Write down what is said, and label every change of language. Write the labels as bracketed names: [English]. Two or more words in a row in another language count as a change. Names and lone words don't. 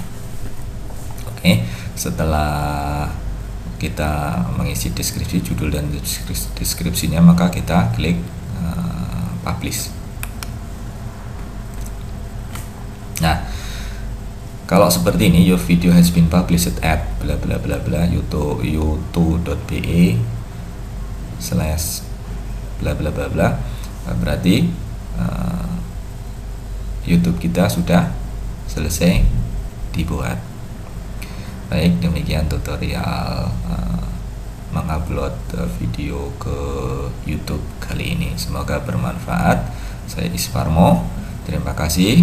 [Indonesian] Oke, setelah kita mengisi deskripsi, judul dan deskripsinya, maka kita klik publish. Nah, kalau seperti ini, [English] your video has been published at bla bla bla bla youtube.be/ bla bla bla bla, [Indonesian] berarti YouTube kita sudah selesai dibuat. Baik, demikian tutorial mengupload video ke YouTube kali ini. Semoga bermanfaat. Saya Isparmo. Terima kasih.